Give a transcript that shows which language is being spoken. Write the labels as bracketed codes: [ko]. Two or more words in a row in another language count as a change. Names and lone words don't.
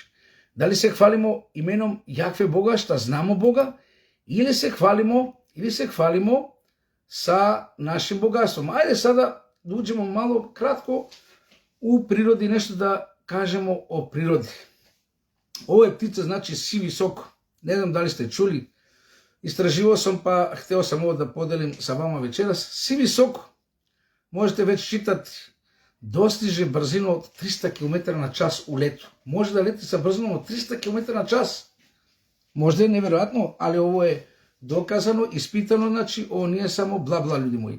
[sr] Дали се хвалимо именом Јахве Бога, што знамо Бога, или се хвалимо са нашим богатством? Ајде сада да уđemo мало кратко у природи, нешто да кажемо о природи. Ово е птица, значи сиви сок. Не знам дали сте чули. Истраживao sam pa hteo sam ovo da podelim sa vama večeras. Sivi sok, možete već čitati, dostiže brzinu od 300 km na čas u letu. Može da leti sa brzinom od 300 km na čas. Možda je nevjerojatno, ali ovo je dokazano, ispitano, znači ovo nije samo bla bla, ljudi moji.